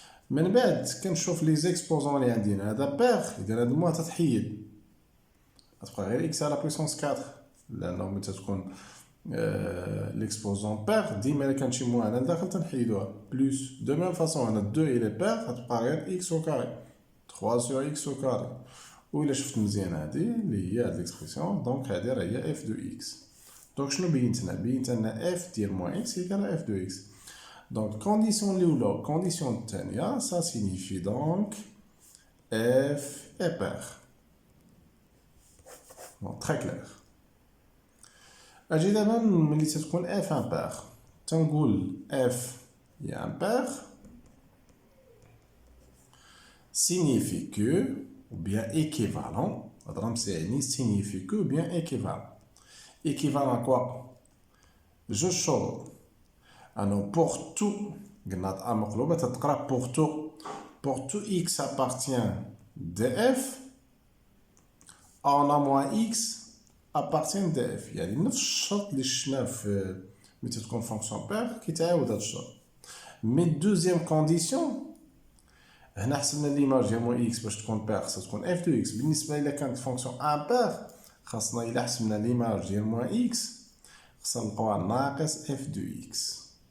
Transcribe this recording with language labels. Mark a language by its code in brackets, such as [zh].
[ar] من بعد كنشوف لي زيكسبوزون اللي عندنا هذا بيغ اذا هاد الموا تتحيد غتبقى غير [fr] x à la puissance 4 [ar] لانه ملي تتكون ليكسبوزون بيغ ديما الا كان شي موان هنا لداخل تنحيدوها بلوس دو ميم فاصون هنا 2 الى بيغ غتبقى غير [fr] x au carré 3 sur x au carré. [ar] وإلا شفت مزيان هادي اللي هي هاد ليكسبرسيون دونك هادي راه هي f دو x. دونك شنو بينتنا؟ بينتنا f ديال موان x ايكال f دو x. دونك كونديسيون الاولى كونديسيون الثانيه [fr] ça signifie donc f est pair. Bon, très clair. [ar] اجي دابا ملي تتكون [fr] f impair [ar] تنقول [fr] f هي impair signifie que ou bien équivalent. [ar] هاد الرمز يعني [fr] signifie que ou bien équivalent. Équivalent à quoi? Je chose. Alors pour tout, pour tout x appartient de f, on a moins x appartient de f. [ar] يعني نفس الشرط اللي شفناه في ملي تكون فونكسيون بير كيتعاود هاد الشرط. مي دوزيام كونديسيون هنا حسبنا ليماج ديال موان اكس باش تكون بير خاصها تكون اف دو اكس. بالنسبه الى كانت فونكسيون امبير خاصنا الى حسبنا ليماج ديال موان اكس خاصنا نلقاوها ناقص اف دو اكس.